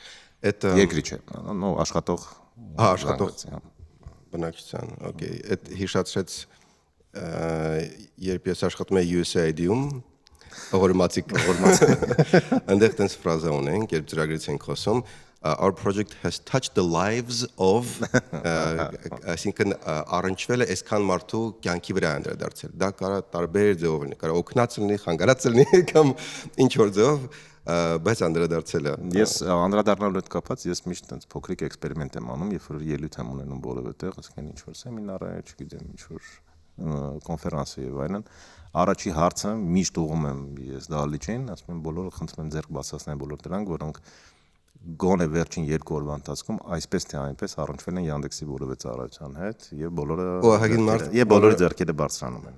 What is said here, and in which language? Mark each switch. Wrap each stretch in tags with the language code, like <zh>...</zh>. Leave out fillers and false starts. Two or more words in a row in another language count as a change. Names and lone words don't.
<hy>Այդ երկրի չէ, նո աշխատող բնակչության, օքեյ, այդ հիշացրեց երբ ես աշխատում եմ USAID-ում, ողորմածիկ, այնտեղ տենց ֆրազա ունենք, երբ ծրագրից ենք խոսում,</hy> <en>our project has touched the lives of,</en> <hy>այսինքն առնչվել է այսքան մարդու կյանքի վրա անդրադարձել։ Դա կարա տարբեր ձևով լինի, կարա օգնած լինի, խանգարած լինի կամ ինչ որ ձևով, բայց անդրադարձել է։ Ես անդրադառնալու հետ կապած ես միշտ այնպես փոքրիկ էքսպերիմենտ եմ անում, երբ որ ելույթ եմ ունենում որևէ տեղ, ասենք ինչ որ սեմինար է, չգիտեմ, ինչ որ կոնֆերանս է եւ այլն, առաջի հարցը միշտ ուղում եմ ես դահլիճին, ասում եմ բոլորը խնդրում եմ ձեռք բացասնեն բոլոր դրանք, որոնք գոնե վերջին 2 օրվա ընթացքում այսպես թե այնպես առնչվել են Yandex-ի որևէ ծառայության հետ եւ բոլորը ձեռքերը բարձրանում են։</hy>